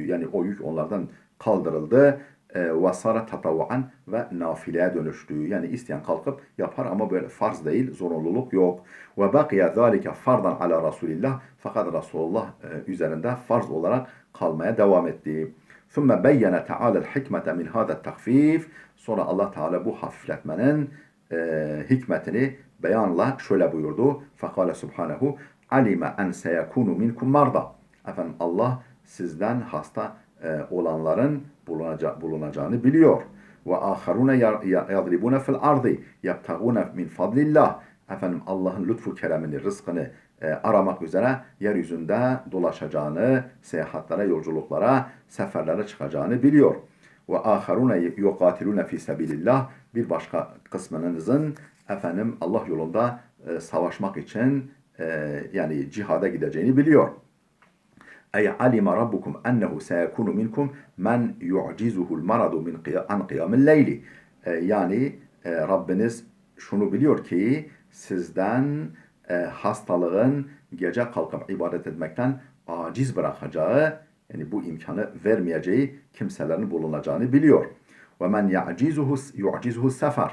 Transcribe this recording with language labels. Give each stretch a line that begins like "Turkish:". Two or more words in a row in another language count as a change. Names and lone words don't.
Turkish: Yani o yük onlardan kaldırıldı.
Arabic: وصار تطوعا,
Turkish: ve nafileye dönüştü. Yani isteyen kalkıp yapar ama böyle farz değil, zorunluluk yok.
Arabic: وبقي ذلك فرضا على رسول الله,
Turkish: fakat Resulullah üzerinde farz olarak kalmaya devam etti.
Arabic: ثُمَّ بَيَّنَ تَعَالَى الْحِكْمَةَ مِنْ هَذَا التَّخْفِيفِ.
Turkish: Sonra Allah Teala bu hafifletmenin hikmetini beyanla şöyle buyurdu.
Arabic: فَقَالَ سُبْحَانَهُ عَلِمَ اَنْ سَيَكُونُ مِنْكُمْ مَرْضَى.
Turkish: Allah sizden hasta olanların bulunacağını biliyor.
Arabic: وَآخَرُونَ يَضْرِبُونَ فِي الْأَرْضِ يَبْتَغُونَ مِنْ فَضْلِ اللّٰهِ.
Turkish: Allah'ın lütfu keremini, rızkını aramak üzere yeryüzünde dolaşacağını, seyahatlere, yolculuklara, seferlere çıkacağını biliyor.
Arabic: وآخرون يقاتلون في سبيل الله.
Turkish: Bir başka kısmınızın Allah yolunda savaşmak için yani cihada gideceğini biliyor.
Arabic: أي علم ربكم أنه سيكون منكم من يعجزه المرض من عن قيام الليل.
Turkish: Yani Rabbiniz şunu biliyor ki sizden hastalığın gece kalkıp ibadet etmekten aciz bırakacağı, yani bu imkanı vermeyeceği kimselerin bulunacağını biliyor.
Arabic: ومن يعجزه السفر.